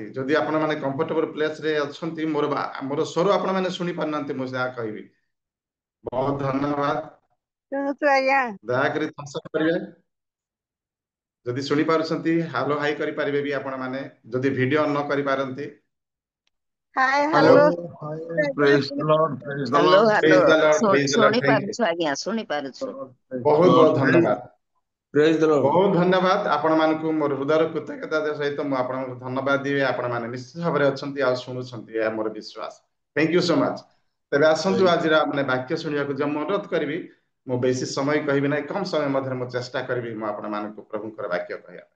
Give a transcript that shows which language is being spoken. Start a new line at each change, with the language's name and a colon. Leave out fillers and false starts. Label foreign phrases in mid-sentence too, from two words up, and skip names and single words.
Odia: ଯଦି ଆପଣ ମାନେ
English: comfortable place
Odia: ରେ ଅଛନ୍ତି, ମୋର ସ୍ୱର ଆପଣ ମାନେ ଶୁଣି ପାରୁନାହାନ୍ତି, ମୁଁ ଯାହା କହିବି। ବହୁତ ଧନ୍ୟବାଦ। ଦୟାକରି
English: thumbs up
Odia: କରିବେ। ଯଦି ଶୁଣି ପାରୁଛନ୍ତି
English: hello hi
Odia: କରିପାରିବେ ବି ଆପଣ ମାନେ, ଯଦି ଭିଡିଓ ନ କରିପାରନ୍ତି।
English: ହାଏ Hello, ହ୍ୟାଲୋ। hi, praise the Lord, praise the ହ୍ୟାଲୋ Lord, ହ୍ୟାଲୋ Praise the Lord, praise the Lord,
Odia: ଶୁଣି
English: Thank you.
Odia: ପାରୁଛୁ ଆଜ୍ଞା, ଶୁଣି ପାରୁଛୁ।
English: Lord, praise the
Odia: ବହୁତ
English: Lord,
Odia: ବହୁତ ଧନ୍ୟବାଦ।
English: praise the Lord.
Odia: ବହୁତ ଧନ୍ୟବାଦ ଆପଣମାନଙ୍କୁ ମୋର ହୃଦୟର କୃତଜ୍ଞତା ସହିତ ମୁଁ ଆପଣଙ୍କୁ ଧନ୍ୟବାଦ ଦିଏ। ଆପଣମାନେ ନିଶ୍ଚିତ ଭାବରେ ଅଛନ୍ତି ଆଉ ଶୁଣୁଛନ୍ତି, ଏହା ମୋର ବିଶ୍ୱାସ।
English: Thank you so much.
Odia: ତେବେ ଆସନ୍ତୁ
English: Praise
Odia: ଆଜିର ମାନେ ବାକ୍ୟ ଶୁଣିବାକୁ ଯେ ମୁଁ ଅନୁରୋଧ କରିବି, ମୁଁ ବେଶୀ ସମୟ କହିବି ନାହିଁ, କମ ସମୟ ମଧ୍ୟରେ ମୁଁ ଚେଷ୍ଟା କରିବି ମୁଁ ଆପଣମାନଙ୍କୁ ପ୍ରଭୁଙ୍କର ବାକ୍ୟ କହିବା ପାଇଁ।